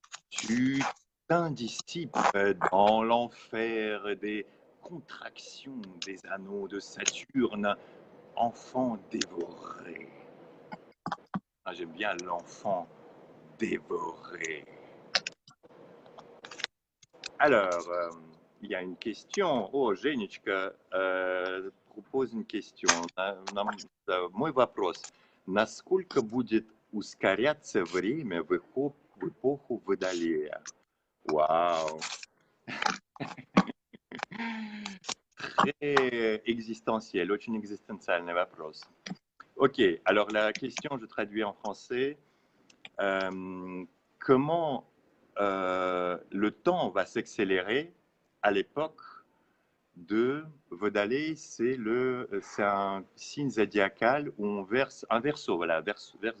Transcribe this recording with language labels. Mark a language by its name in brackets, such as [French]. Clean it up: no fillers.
[French] Tu t'indiscipes dans l'enfer des contractions des anneaux de Saturne, enfant dévoré. Ah, j'aime bien l'enfant dévoré. Alors, il y a une question. Oh, Женечка propose une question. [Russian] Мой вопрос. Насколько будет ускоряться время в эпоху Водолея? Вау! [French] Très existentiel, [Russian] очень экзистенциальный вопрос. [French] Ok, alors la question, je traduis en français. Comment le temps va s'accélérer à l'époque de Водолей? C'est un signe zodiacal où on verse un verso, voilà, verso.